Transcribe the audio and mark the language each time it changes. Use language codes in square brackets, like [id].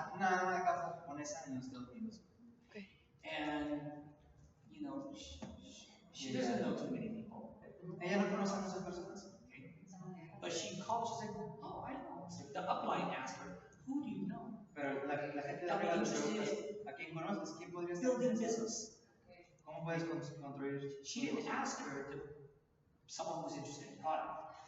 [es] Una ama de casa japonesa en los Estados Unidos. [en] And, you know, she doesn't know too many people, [es] Ella no conoce a muchas personas, [en] okay? But she called, she's like, oh, I know. So the upline asked her, who do you know? [es] pero la gente de arriba le preguntas, ¿a quién conoces? ¿Quién podría estar [en] Building [es] interesado? [en] business. [es] ¿Cómo puedes construir? [en] She didn't ask her to someone who's interested in product.